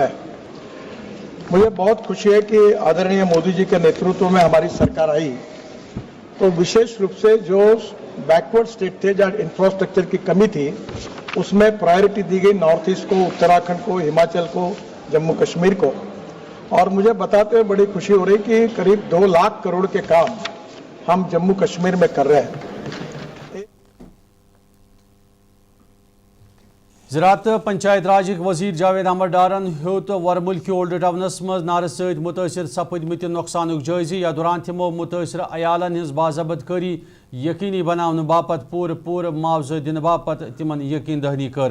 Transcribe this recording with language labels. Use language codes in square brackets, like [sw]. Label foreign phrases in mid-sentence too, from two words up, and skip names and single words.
[hi] मुझे बहुत ख़ुशी है कि आदरणीय मोदी जी के नेतृत्व में हमारी सरकार आई तो विशेष रूप से जो [en] backward state [hi] थे जहाँ इंफ्रास्ट्रक्चर की कमी थी उसमें प्रायोरिटी दी गई नॉर्थ ईस्ट को, उत्तराखंड को, हिमाचल को, जम्मू कश्मीर को. और मुझे बताते हुए बड़ी ख़ुशी हो रही कि क़रीब 2 लाख करोड़ के काम हम जम्मू कश्मीर में कर रहे हैं. [ks] زراعت پنچایت راج وزیر جاوید احمد ڈارن ہیوت ورملک اولڈ ٹاؤنس مز نار ست متاثر سپدمت نقصانک جائزہ یا دوران تمو متاثر عیالن ہز باضابط کاری یقینی بناون باپت پور معاوضہ دن باپت تمن یقین دہانی کر.